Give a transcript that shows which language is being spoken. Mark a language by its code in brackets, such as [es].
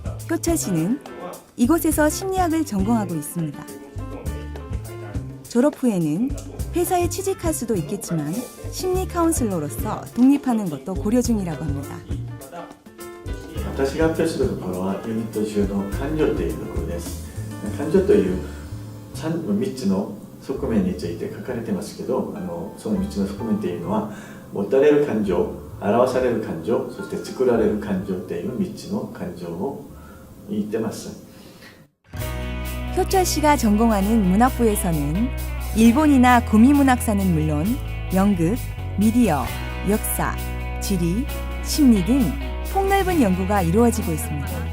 [ko] 효철 씨는 이곳에서 심리학을 전공하고 있습니다. 졸업 후에는 회사에 취직할 수도 있겠지만 심리 카운슬러로서 독립하는 것도 고려 중이라고 합니다. [ja] 私が発表したところはユニット中の感情というところです。感情という3つの側面について書かれてますけど、その3つの側面というのは持たれる感情、表される感情、そして作られる感情という3つの感情を言ってます。 [ko] 효철 씨가 전공하는 문학부에서는 일본이나 구미문학사는 물론 연극, 미디어, 역사, 지리, 심리 등 폭넓은 연구가 이루어지고 있습니다.